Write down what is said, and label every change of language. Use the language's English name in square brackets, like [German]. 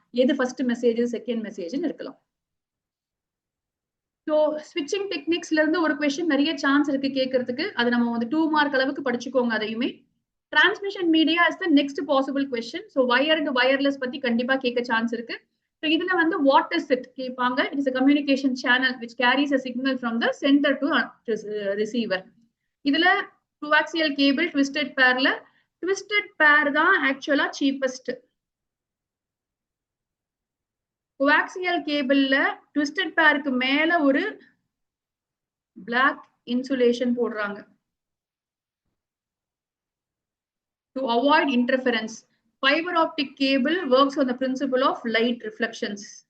[Tamil] எது first message second மெசேஜ்னு இருக்கலாம். So ஸ்விட்சிங் டெக்னிக்ஸ்ல இருந்து ஒரு கொஸ்டின் நிறைய சான்ஸ் இருக்கு கேட்கறதுக்கு. அது நம்ம வந்து 2 மார்க் அளவுக்கு படிச்சுக்கோங்க. அதையுமே [English] Transmission media is the next possible question. [Tamil] So wired wireless பத்தி கண்டிப்பா கேட்க சான்ஸ் இருக்கு. ஸோ இதுல வந்து [English] what is it [Tamil] கேட்பாங்க. [English] It is a communication channel which carries a signal from the center to receiver. [Tamil] இதுல coaxial cable twisted pairல twisted pair தான் ஆக்சுவலா சீப்பஸ்ட். கோஆக்சியல் கேபிள்ல ட்விஸ்டட் பேருக்கு மேல ஒரு பிளாக் இன்சுலேஷன் போடுறாங்க [English] to avoid interference. Fiber optic cable works on the principle of light reflections.